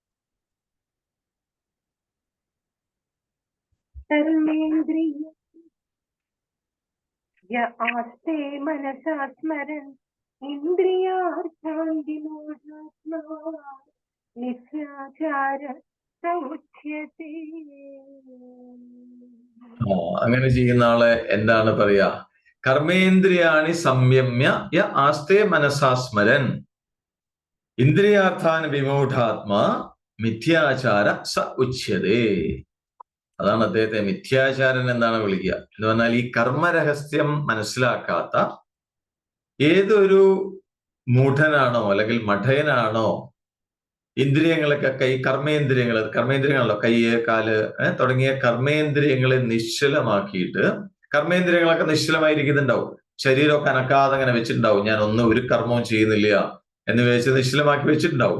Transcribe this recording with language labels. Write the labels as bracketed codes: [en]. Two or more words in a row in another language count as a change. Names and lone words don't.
[sa] आस्ते मनसा स्मरन् इन्द्रियार्थान्तिमूढात्मा निस्याचार समुच्यते. [ml] അങ്ങനെ ചെയ്യുന്ന ആളെ എന്താണ് പറയാ? [sa] कर्मेन्द्रियाणि संयम्य य आस्ते मनसा स्मरन् इन्द्रियार्थान् विमूढात्मा मिथ्याचार स उच्यते. [ml] അതാണ് അദ്ദേഹത്തെ മിഥ്യാചാരൻ എന്നാണ് വിളിക്കുക. എന്ന് പറഞ്ഞാൽ ഈ കർമ്മരഹസ്യം മനസ്സിലാക്കാത്ത ഏതൊരു മൂഢനാണോ അല്ലെങ്കിൽ മഠയനാണോ ഇന്ദ്രിയങ്ങളൊക്കെ കർമ്മേന്ദ്രിയങ്ങളല്ലോ, കയ്യ്, കാല് തുടങ്ങിയ കർമ്മേന്ദ്രിയങ്ങളെ നിശ്ചലമാക്കിയിട്ട്, കർമ്മേന്ദ്രിയങ്ങളൊക്കെ നിശ്ചലമായിരിക്കുന്നുണ്ടാവും, ശരീരമൊക്കെ അനക്കാതെ അങ്ങനെ വെച്ചിട്ടുണ്ടാവും, ഞാൻ ഒരു കർമ്മവും ചെയ്യുന്നില്ല എന്ന് വെച്ച് നിശ്ചലമാക്കി വെച്ചിട്ടുണ്ടാവും.